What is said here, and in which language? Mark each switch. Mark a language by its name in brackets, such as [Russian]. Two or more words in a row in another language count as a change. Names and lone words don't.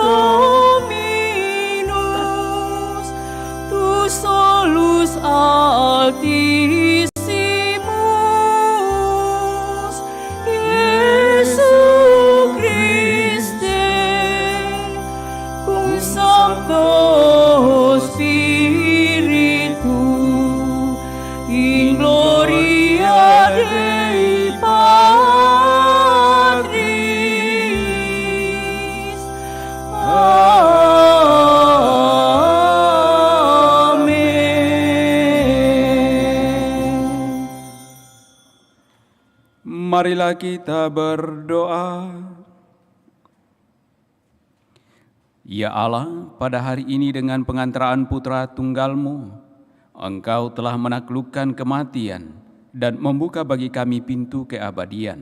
[Latin] Dominus, tu solus Altissimus, Iesu Christe, cum Sancto Spiritu, in gloria Dei Patris. [Indonesian] Amin. Marilah kita berdoa. Ya Allah, pada hari ini dengan pengantaraan Putra Tunggal-Mu, Engkau telah menaklukkan kematian dan membuka bagi kami pintu keabadian.